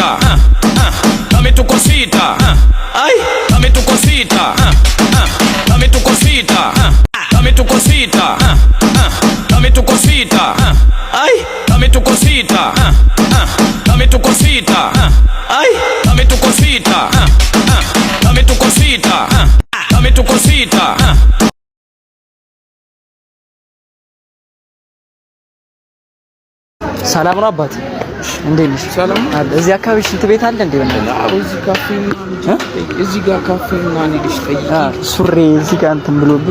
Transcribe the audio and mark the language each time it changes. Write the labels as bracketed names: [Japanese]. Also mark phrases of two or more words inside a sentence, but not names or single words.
[Spanish] Dame tu cosita, ay, dame tu cosita, dame tu cosita, dame tu cosita, dame tu cosita, ay, dame tu cosita, dame tu cosita, ay, dame tu cosita, dame tu cosita, dame tu cosita. [Amharic] ሰላም ነው አባቴ? እንዴት ነሽ? ሰላም አለ። እዚህ አካባቢ ሽንት ቤት አለ እንዴ? አዎ፣ እዚህ ካፌ እዚህ ጋር ካፌ ማን ልጅ ጠይቂ። ሱሬ እዚህ ጋር እንትን ብሎብኝ።